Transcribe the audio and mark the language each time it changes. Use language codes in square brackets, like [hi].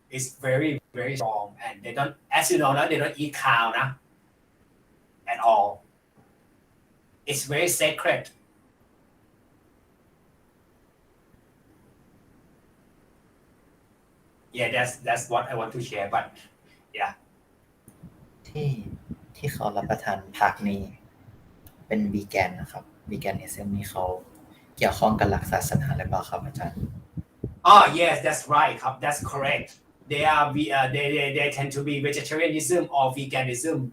[en] It's very, very strong. And they don't, as you know, they don't eat cow, at all. It's very sacred. Yeah, that's what I want to share. But yeah. [th] ที่เขารับประทานผักนี่เป็นวีแกนนะครับวีแกนิซึมนี่เขาเกี่ยวข้องกับหลักศาสนาหรือเปล่าครับอาจารย์ [en] Oh yes, that's right. That's correct. They are they tend to be vegetarianism or veganism.